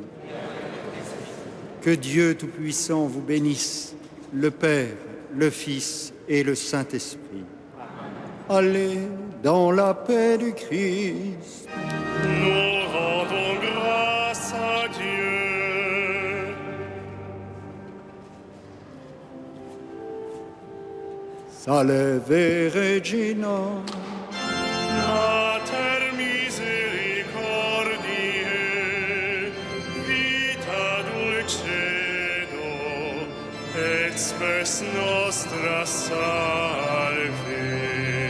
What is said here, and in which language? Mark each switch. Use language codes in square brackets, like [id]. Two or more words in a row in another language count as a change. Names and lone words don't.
[fr] Que Dieu Tout-Puissant vous bénisse, le Père, le Fils et le Saint-Esprit. Allez dans la paix du Christ. Nous rendons grâce à Dieu. [la] Salve Regina. Mater misericordiae, vita dulcedo, et spes nostra salve.